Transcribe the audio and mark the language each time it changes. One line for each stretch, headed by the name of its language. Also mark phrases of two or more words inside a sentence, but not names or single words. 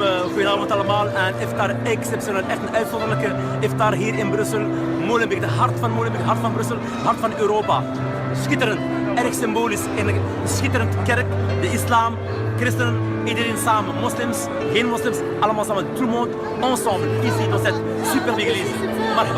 Dutch: Goedenavond allemaal. Een iftar exceptioneel. Echt een uitzonderlijke iftar hier in Brussel. Molenbeek, het hart van Molenbeek, hart van Brussel, hart van Europa. Schitterend, erg symbolisch. In een schitterend kerk, de islam, christenen, iedereen samen. Moslims, geen moslims, allemaal samen.
French: Tout le monde ensemble, ici dans cette superbe église. Marhaba.